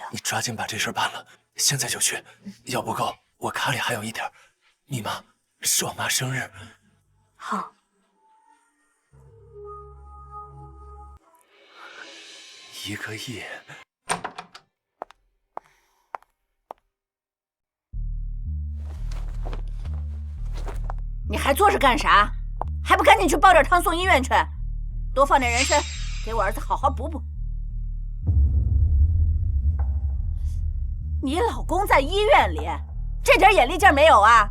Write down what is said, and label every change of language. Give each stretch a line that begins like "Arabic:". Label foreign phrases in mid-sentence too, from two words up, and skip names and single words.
Chinese: 你抓緊把這事辦了，現在就去。要不夠，我卡裡還有一點。密碼是我媽生日。好。 1個億。你还坐着干啥？还不赶紧去煲点汤送医院去，多放点人参，给我儿子好好补补。你老公在医院里，这点眼力劲儿没有啊？